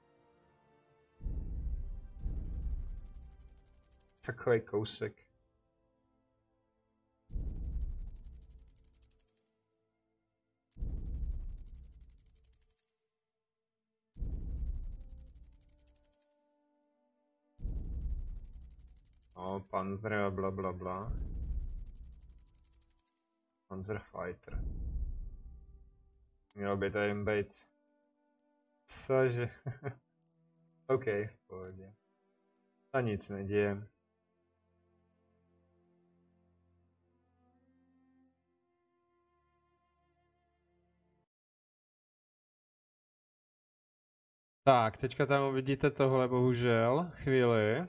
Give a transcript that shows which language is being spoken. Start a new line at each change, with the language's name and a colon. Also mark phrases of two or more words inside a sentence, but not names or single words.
Czech: Takový kousek. No, Panzer a bla bla bla. Panzer Fighter. Mělo by to jen být. Cože? OK, v pohodě. A nic neděje. Tak, teďka tam uvidíte tohle bohužel, chvíli.